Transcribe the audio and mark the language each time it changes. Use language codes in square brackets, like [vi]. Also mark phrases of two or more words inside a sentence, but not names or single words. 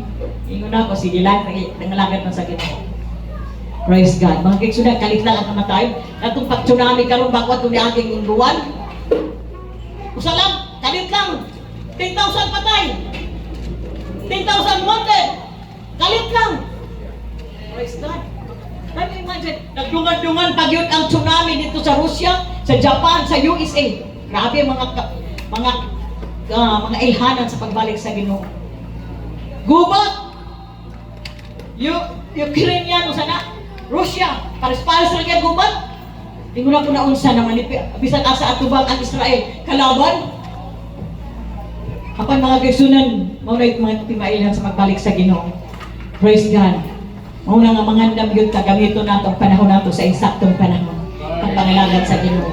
[ceb] Ingon ako sige lang nangalagad man sa Ginoo. [en] Praise God. [ceb] Mga kaigsunan, kalit lang ang kamatay. Natong pag-tsunami karon bago atong niaging ingguan. Usa lang, kalit lang. 10,000 patay. 10,000 wounded. Kalit lang. [en] Praise God. Can you imagine? [ceb] Nagdungan-dungan pagyud ang tsunami dito sa Russia, sa Japan, sa USA. Grabe mga ilhanan sa pagbalik sa Ginoo. Gubat. Ukrainian sana. Russia, pares-pares lang yan gubat. Tingnan na ko na unsa naman bisan asa atubang ang Israel kalaban. Apan mga kaigsunan, mao na mga timailhan sa magbalik sa Ginoo. [en] Praise God. [ceb] Mao na nga mangandam gyud ta gamito nato ang panahon nato sa eksaktong panahon. Pagpangalagan sa Ginoo.